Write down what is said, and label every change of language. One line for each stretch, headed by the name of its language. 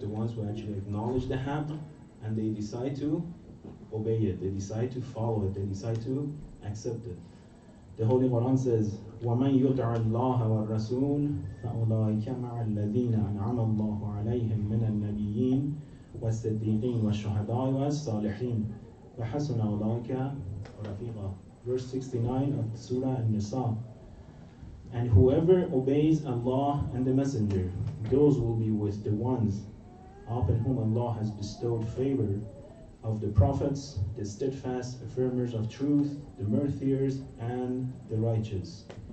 English: The ones who actually acknowledge the haqq and they decide to obey it, they decide to follow it, they decide to accept it. The Holy Quran says,
Arabic: وَمَنْ يُطْعِ اللَّهَ وَالرَّسُولِ فَأُولَٰئِكَ مَعَ الَّذِينَ أَنْعَمَ اللَّهُ عَلَيْهِمْ مِنَ النَّبِيِّينَ وَالصِّدِّيقِينَ وَالشُّهَدَاءِ وَالصَّالِحِينَ وَحَسُنَ أُولَٰئِكَ رَفِيقًا.
English: Verse 69 of Surah An-Nisa. And whoever obeys Allah and the Messenger, those will be with the ones upon whom Allah has bestowed favor, of the prophets, the steadfast affirmers of truth, the martyrs, and the righteous.